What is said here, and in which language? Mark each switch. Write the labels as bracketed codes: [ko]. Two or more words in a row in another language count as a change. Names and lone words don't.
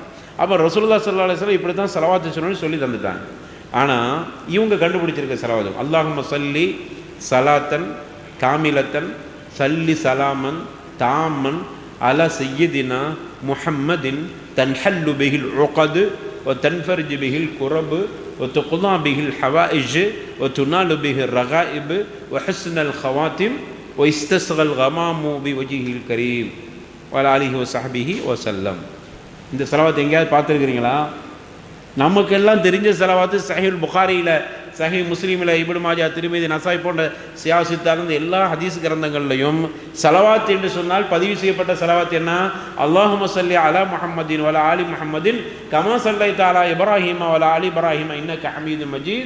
[ta] அப்போ [ar] رسول الله صلى الله عليه وسلم [ta] இப்படி தான் செலவாத்து சொல்லணும்னு சொல்லி தந்துட்டாங்க. ஆனால் இவங்க கண்டுபிடிச்சிருக்க செலவாத்து [ar] اللهم صل صلاة كاملة صل سلاما تاما على سيدنا محمد تنحل به العقد وتنفرج به الكرب وتقضى به الحوائج وتنال به الرغائب وحسن الخواتم ويستسغى الغمام بوجهه الكريم وعلى آله وصحبه وسلم. [ta] இந்த ஸலவாத் எங்கேயாவது பார்த்துருக்கிறீங்களா? நமக்கெல்லாம் தெரிஞ்ச ஸலவாத்து சஹீஹுல் புகாரியில், சஹீஹ் முஸ்லீமில், இப்னு மாஜா, திர்மிதி, நசாய் போன்ற சியாசித்தார்ந்த எல்லா ஹதீஸ் கிரந்தங்கள்லையும் ஸலவாத் என்று சொன்னால் பதிவு செய்யப்பட்ட ஸலவாத் என்ன? [ar] اللهم صل على محمد وعلى آل محمد كما صليت على إبراهيم وعلى آل إبراهيم إنك حميد مجيد.